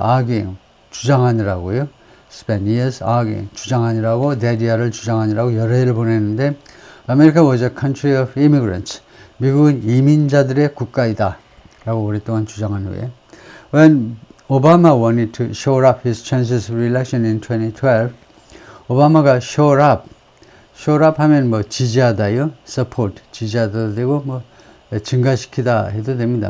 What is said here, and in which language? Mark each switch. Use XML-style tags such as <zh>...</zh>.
<ko>arguing, 주장하느라고요.</ko> <en>spend years arguing,</en> <ko>주장하느라고, 대리아를 주장하느라고 여러 해를 보냈는데</ko> <en>America was a country of immigrants.</en> <ko>미국은 이민자들의 국가이다 라고 오랫동안 주장한 후에</ko> <en>When Obama wanted to shore up his chances of re-election in 2012,</en> <ko>오바마가 shore up 하면 뭐 지지하다요, support, 지지하다도 되고 뭐 증가시키다 해도 됩니다.</ko>